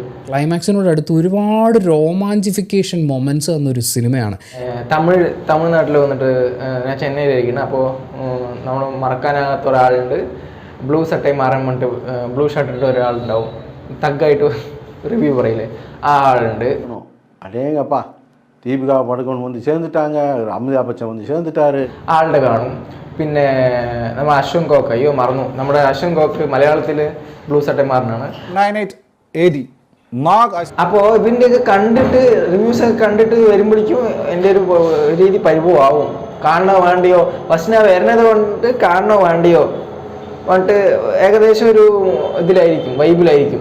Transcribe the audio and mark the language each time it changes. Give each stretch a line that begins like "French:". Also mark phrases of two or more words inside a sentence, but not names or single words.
Malayalam: ക്ലൈമാക്സിനോട് അടുത്ത് ഒരുപാട് റോമാഞ്ചിഫിക്കേഷൻ മൊമെന്റ്സ് തന്നൊരു സിനിമയാണ്. തമിഴ്നാട്ടിൽ വന്നിട്ട് ഞാൻ ചെന്നൈയിലിരിക്കണം. അപ്പോൾ നമ്മൾ മറക്കാനാകാത്ത ഒരാളുണ്ട്, ബ്ലൂ ഷർട്ടായി മാറാൻ വേണ്ടിട്ട് ബ്ലൂ ഷർട്ട് ഇട്ട് ഒരാളുണ്ടാവും, തഗ്ഗായിട്ട് റിവ്യൂ പറയില്ലേ, ആ ആളുണ്ട്.
Tamil: அடேங்கப்பா தீபிகா படுகோன் வந்து சேர்ந்துட்டாங்க, அமிதாப் பச்சன் வந்து சேர்ந்துட்டாரு,
Malayalam: ആളുടെ കാണും. പിന്നെ നമ്മൾ അശ്വൻ കോക്ക്, അയ്യോ മറന്നു, നമ്മുടെ അശ്വൻ കോക്ക് മലയാളത്തിൽ ബ്ലൂ ഷർട്ടായി മാറുന്നതാണ്. 9880 അപ്പോൾ ഇതിൻ്റെയൊക്കെ കണ്ടിട്ട് റിവ്യൂസ് ഒക്കെ കണ്ടിട്ട് വരുമ്പോഴേക്കും എൻ്റെ ഒരു രീതി പരിഭവമാവും. കാണണോ വേണ്ടിയോ, ഫസ്റ്റ് ഞാൻ വരുന്നത് കൊണ്ട് കാണണോ വേണ്ടിയോ പറഞ്ഞിട്ട് ഏകദേശം ഒരു ഇതിലായിരിക്കും, വൈബിലായിരിക്കും.